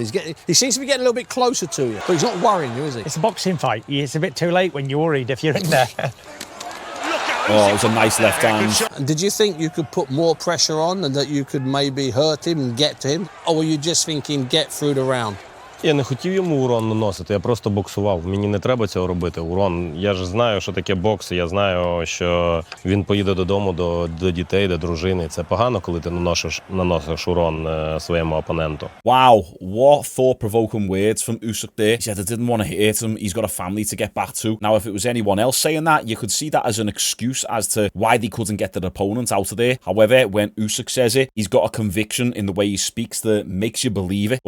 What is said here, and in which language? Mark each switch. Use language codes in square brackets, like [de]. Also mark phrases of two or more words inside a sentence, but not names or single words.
[en] He seems to be getting a little bit closer to you, but he's not worrying you, is he? It's a boxing fight. It's a bit too late when you're worried if you're in there. Oh, it was a nice left hand. And did you think you could put more pressure on and that you could maybe hurt him and get to him? Or were you just thinking, get through the round? [uk] Я не хотів йому урон наносити, я просто боксував. Мені не треба цього робити. Урон. Я ж знаю, що таке бокс, я знаю, що він поїде додому до дітей, до дружини. Це погано, коли ти наносиш урон своєму опоненту. [en] Wow, what thought-provoking words from Usyk there. He said I didn't want to hurt him. He's got a family to get back to. Now, if it was anyone else saying that, you could see that as an excuse as to why they couldn't get their opponent out of there. However, when Usyk says it, he's got a conviction in the way he speaks that makes you believe it.